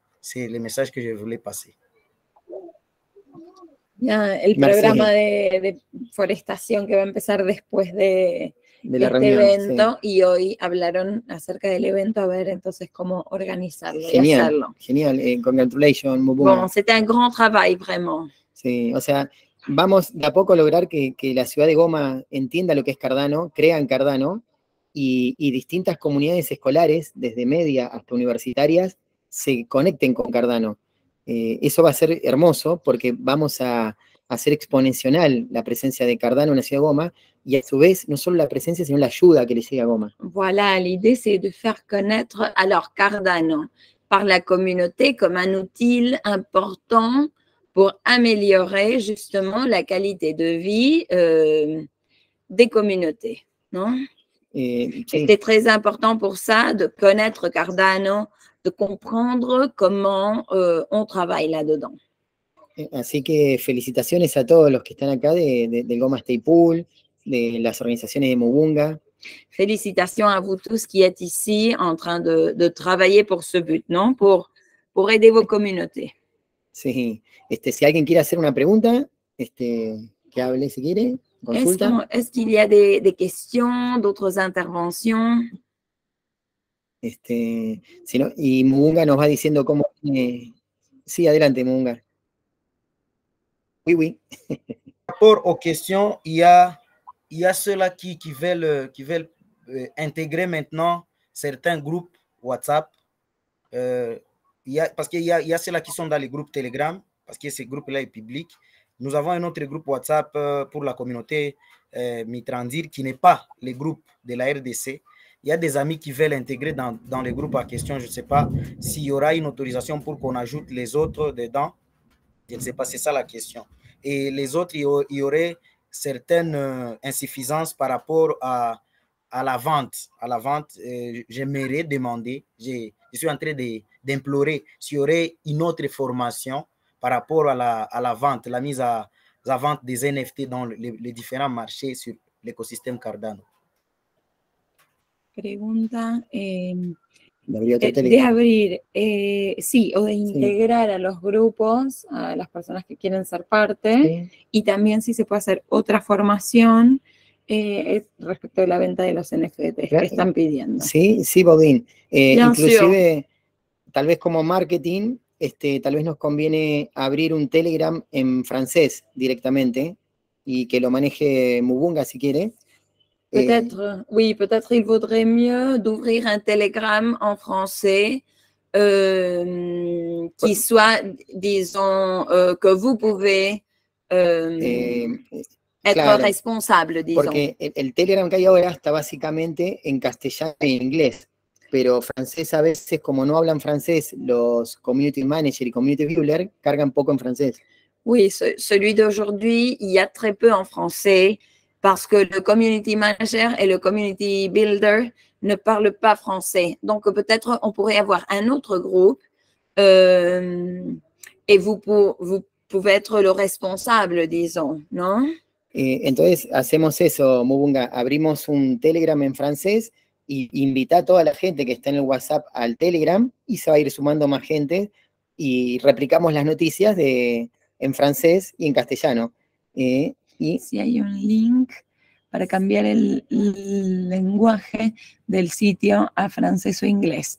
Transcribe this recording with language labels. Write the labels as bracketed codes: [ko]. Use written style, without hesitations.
[fr] C'est le message que je voulais passer. [es] El programa de forestación que va a empezar después de la este reunión, evento y hoy hablaron acerca del evento, a ver entonces cómo organizarlo y hacerlo. Genial, congratulations, Mupunga. [fr] Bon, c'était un grand travail, vraiment. [es] Sí, o sea, vamos de a poco a lograr que la ciudad de Goma entienda lo que es Cardano, crea en Cardano y distintas comunidades escolares, desde media hasta universitarias, se conecten con Cardano. Eso va a ser hermoso porque vamos a hacer exponencial la presencia de Cardano en la ciudad de Goma y a su vez no solo la presencia sino la ayuda que le llega a Goma. [fr] Voilà, l'idée c'est de faire connaître alors Cardano par la communauté comme un outil important pour améliorer justement la qualité de vie des communautés, non? [es] Sí. [fr] C'était très important pour ça de connaître Cardano, de comprendre comment on travaille là-dedans. [es] Así que felicitaciones a todos los que están acá del Goma Stay Pool, de las organizaciones de Mugunga. [fr] Félicitations à vous tous qui êtes ici en train de travailler pour ce but, non? Pour aider vos communautés. [es] Sí, si alguien quiere hacer una pregunta, que hable si quiere, consulta. [fr] Est-ce qu'il y a des questions, d'autres interventions? [es] Si no, y Mugunga nos va diciendo cómo... Sí, adelante, Mugunga. [fr] Oui, oui. Par rapport aux questions, il y a ceux-là qui veulent intégrer maintenant certains groupes WhatsApp. Parce qu'il y a ceux-là qui sont dans les groupes Telegram, parce que ce groupe-là est public. Nous avons un autre groupe WhatsApp pour la communauté Mitrandir qui n'est pas le groupe de la RDC. Il y a des amis qui veulent intégrer dans les groupes en question. Je ne sais pas s'il y aura une autorisation pour qu'on ajoute les autres dedans. Je ne sais pas, c'est ça la question. Et les autres, il y aurait certaines insuffisances par rapport à la vente. À la vente, j'aimerais demander, je suis en train d'implorer s'il y aurait une autre formation par rapport à la vente, la mise à vente des NFT dans les différents marchés sur l'écosystème Cardano. [es] Pregunta. De abrir, sí, o de integrar a los grupos, a las personas que quieren ser parte, y también si se puede hacer otra formación respecto de la venta de los NFTs que están pidiendo. Sí, Bobín. Inclusive, tal vez como marketing, tal vez nos conviene abrir un Telegram en francés directamente y que lo maneje Mugunga si quiere. [fr] Peut-être, oui, peut-être il vaudrait mieux d'ouvrir un Telegram en français qui soit, disons, que vous pouvez être responsable, disons. [es] Porque el Telegram que hay ahora está básicamente en castellano e inglés, pero francés a veces, como no hablan francés, los community manager y community builder cargan poco en francés. [fr] Oui, celui d'aujourd'hui, il y a très peu en français, parce que le community manager et le community builder ne parlent pas français. Donc, peut-être on pourrait avoir un autre groupe et vous pouvez être le responsable, disons, ¿no? [es] Entonces, hacemos eso, Mugunga. Abrimos un Telegram en francés y invita a toda la gente que está en el WhatsApp al Telegram y se va a ir sumando más gente y replicamos las noticias en francés y en castellano. Y si hay un link para cambiar el lenguaje del sitio a francés o inglés.